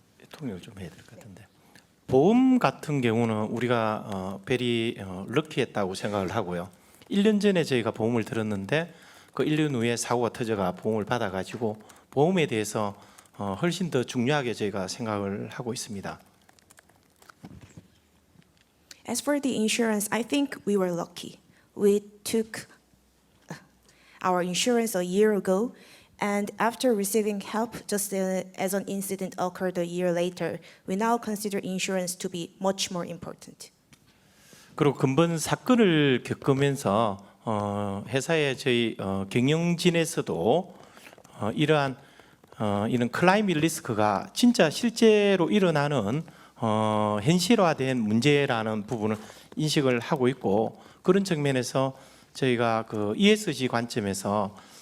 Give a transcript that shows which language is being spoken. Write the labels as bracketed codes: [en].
[ko] 통역을 좀 해야 될 것 같은데. 보험 같은 경우는 우리가 very 럭키했다고 생각을 하고요. 1년 전에 저희가 보험을 들었는데 그 1년 후에 사고가 터져가 보험을 받아가지고 보험에 대해서 훨씬 더 중요하게 저희가 생각을 하고 있습니다. [en] As for the insurance, I think we were lucky. We took our insurance a year ago, and after receiving help, just as an incident occurred a year later, we now consider insurance to be much more important. [ko] 그리고 근본 사건을 겪으면서 회사의 저희 경영진에서도 이러한 이런 클라이밋 리스크가 진짜 실제로 일어나는 현실화된 문제라는 부분을 인식을 하고 있고, 그런 측면에서 저희가 그 ESG 관점에서